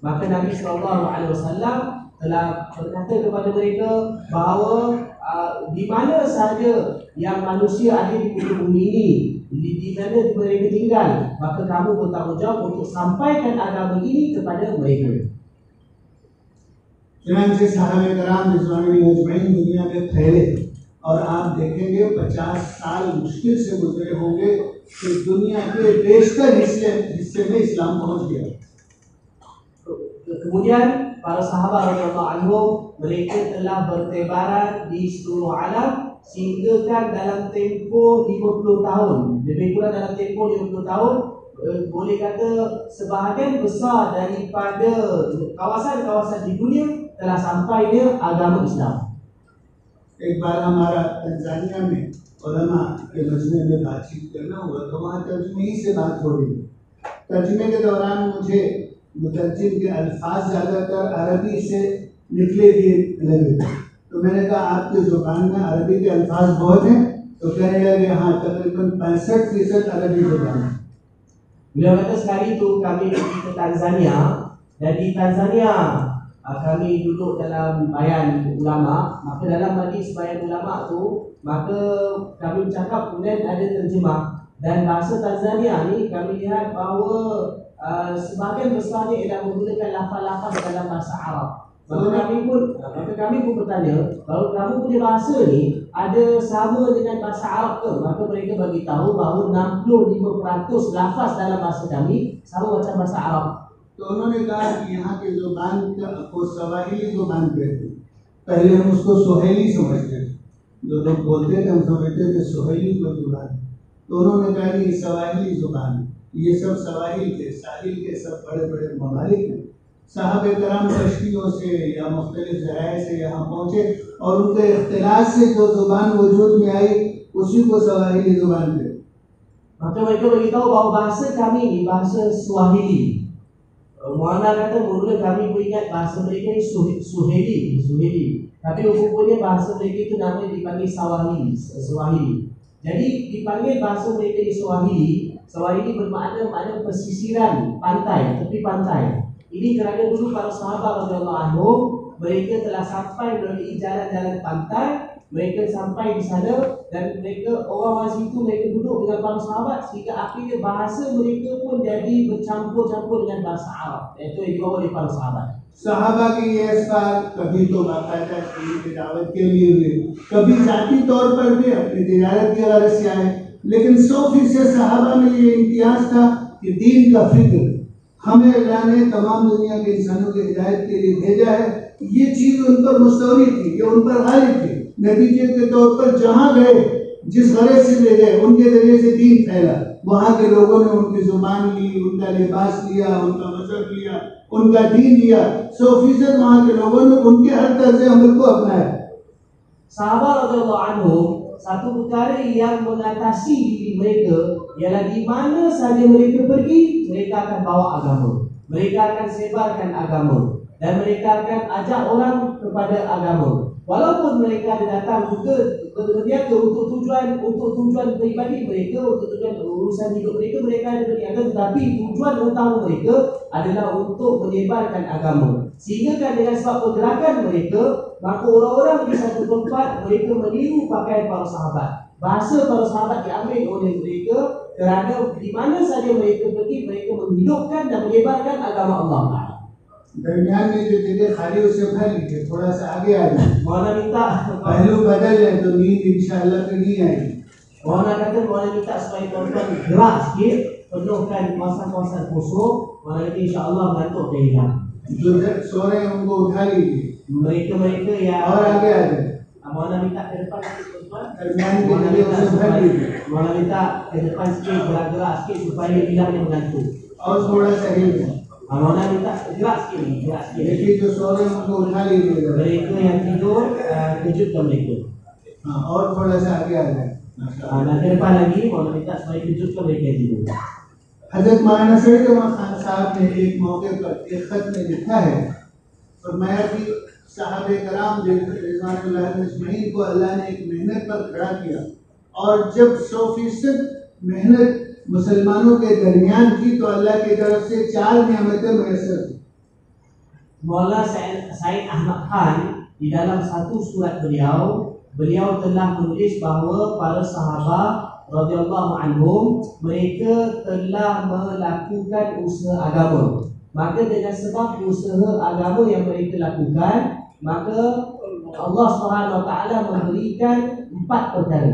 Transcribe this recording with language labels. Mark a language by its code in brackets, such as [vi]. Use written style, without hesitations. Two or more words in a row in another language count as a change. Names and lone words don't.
[ms] Maka Nabi SAW telah berkata kepada mereka bahawa di mana sahaja yang manusia ada di muka bumi ini, di mana mereka tinggal, maka kamu bertanggungjawab untuk sampaikan agama ini kepada mereka. [ur] چنانچہ صاحب کرام [ar] رضوانی أجمعین [ur] دنیا میں پھیلے اور آپ دیکھیں گے 50 سال مشکل سے گزرے ہوں گے کہ دنیا کے بیشتر حصے میں اسلام پہنچ گیا. [ms] Kemudian para sahabat [ar] رضي الله عنهم [ms] mereka telah bertebaran di seluruh alam sehingga kan dalam tempoh 50 tahun, lebih kurang dalam tempoh 50 tahun, boleh kata sebahagian besar daripada kawasan-kawasan di dunia telah sampai dia agama Islam. [ur] ایک بار ہمارا تنزانیہ میں علما کے مجمعے میں بات چیت کرنا ہوا تو وہاں ترجمے ہی سے بات ہو رہی. ترجمے کے دوران مجھے مترجم کے الفاظ زیادہ تر عربی سے نکلے ہوئے لگے، تو میں نے کہا آپ کی زبان میں عربی کے الفاظ بہت ہیں? تو کہنے لگے ہاں تقریباً 65% عربی زبان ہے. [ms] Beliau kata sekali itu kami pergi ke Tanzania, dan di Tanzania kami duduk dalam bayan ulama. Maka dalam majlis bayan ulama tu, maka kami bercakap, kemudian ada terjemah, dan bahasa Tanzania ni kami lihat bahawa sebahagian besarnya ialah menggunakan lafaz-lafaz dalam bahasa Arab. Maka kami pun bertanya, kalau kamu punya bahasa ni ada sama dengan bahasa Arab ke? Maka mereka bagi tahu bahawa 65% lafaz dalam bahasa kami sama macam bahasa Arab. [ur] تو انہوں نے کہا کہ یہاں کی زبان کو سواحلی زبان کہتے ہیں. پہلے ہم اس کو سوہیلی سمجھتے تھے، جو لوگ بولتے تھے ہم سمجھتے تھے سوہیلی کو زبان. تو انہوں نے کہا کہ سواحلی زبان، یہ سب سواحل کے ساحل کے سب بڑے بڑے ممالک ہیں. صاحبِ کرام کشتیوں سے یا مختلف ذرائع سے یہاں پہنچے اور ان کے اختلاف سے جو زبان وجود میں آئی اسی کو سواحلی زبان کہتے. [ms] Maka mereka beritahu bahawa bahasa kami ni bahasa Swahili. Mu'ana kata mula kami beringat bahasa mereka ni Suheli. Tapi rupanya bahasa mereka itu namanya dipanggil Swahili. Jadi dipanggil bahasa mereka ni Swahili bermakna pesisiran pantai, tepi pantai. Ini kerana dulu para sahabat [ar] رضي الله عنهم [ms] mereka telah sampai melalui jalan-jalan pantai, mereka sampai di sana dan mereka orang situ mereka duduk dengan para sahabat sehingga akhirnya bahasa mereka pun jadi bercampur-campur dengan bahasa Arab. Itu yang dibawa oleh para sahabat. [ur] صحابہ کی یہ اسفار کبھی تو باقاعدہ کی دعوت کے لیے ہوئے، کبھی ذاتی طور پر بھی اپنی تجارت کی غرض سے آئے، لیکن 100% صحابہ میں یہ امتیاز تھا کہ دین کا فکر ہمیں اللہ نے تمام دنیا کے انسانوں کی ہدایت کے لیے بھیجا ہے. یہ چیز ان پر مستولی تھی، یہ ان پر غالب تھی. نتیجے کے طور پر جہاں گئے، جس غرض سے لے گئے، ان کے ذریعے سے دین پھیلا. وہاں کے لوگوں نے ان کی زبان لی، ان کا لباس لیا، ان کا مذہب لیا، ان کا دین لیا. 100% وہاں کے لوگوں نے ان کے ہر طرز عمل کو اپنایا. [ms] Sahabat [ar] رضي الله عنهم [ms] satu perkara yang mengatasi diri mereka ialah di mana saja mereka pergi, mereka akan bawa agama, mereka akan sebarkan agama, dan mereka akan ajak orang kepada agama. Walaupun mereka datang juga berniaga untuk tujuan pribadi mereka, untuk tujuan urusan hidup mereka, mereka ada berniaga, tetapi tujuan utama mereka adalah untuk menyebarkan agama. Sehingga kan dengan sebab pergerakan mereka, maka orang-orang di satu tempat mereka meniru pakaian para sahabat. Bahasa para sahabat diambil oleh mereka kerana di mana saja mereka pergi, mereka menghidupkan dan menyebarkan agama Allah. [ur] درمیان میں جو جگہ خالی اسے بھر لیجیے، تھوڑا سا آگے آ جائے. [ms] Mohon minta [ur] پہلو بدل جائے تو نیند ان شاء اللہ تو نہیں آئے گی. [ms] mohon minta supaya tuan-tuan gerak sikit, penuhkan kawasan-kawasan kosong, mohon [ar] إن شاء الله [ms] mengantuk dia hilang. [ur] جو سو رہے ہیں ان کو اٹھا لیجیے [ms] Mereka yang [ur] اور آگے آ جائے. [ms] mohon minta ke depan sikit tuan-tuan. [ur] درمیان کے جگہ اسے بھر لیجیے [ms] Mohon minta ke depan sikit, gerak-gerak sikit supaya hilang dia mengantuk. [ur] اور تھوڑا سا ہل جائے. [ms] Mohon minta gerak sikit, gerak sikit. [ur] دیکھیے جو سو رہے ہیں ان کو اٹھا لیجیے گا. [ms] Mereka yang tidur, kejutkan mereka. [ur] ہاں، اور تھوڑا سا آگے آ جائے. [ms] Dan ke depan lagi, mohon minta supaya kejutkan mereka yang tidur. [ur] حضرت مولانا سعید احمد خان صاحب نے ایک موقع پر ایک خط میں لکھا ہے، فرمایا کہ صاحبِ کرام [ar] رضوان الله أجمعين [ur] کو اللہ نے ایک محنت پر کھڑا کیا، اور جب 100% محنت مسلمانوں کے درمیان کی تو اللہ کی طرف سے 4 نعمتیں میسر تھی. [ms] Maulana Said Ahmad Khan di dalam satu surat beliau telah menulis bahawa para sahabat [ar] رضي الله عنهم [ms] mereka telah melakukan usaha agama. Maka dengan sebab usaha agama yang mereka lakukan, maka Allah [ar] سبحانه وتعالى [ms] memberikan 4 perkara.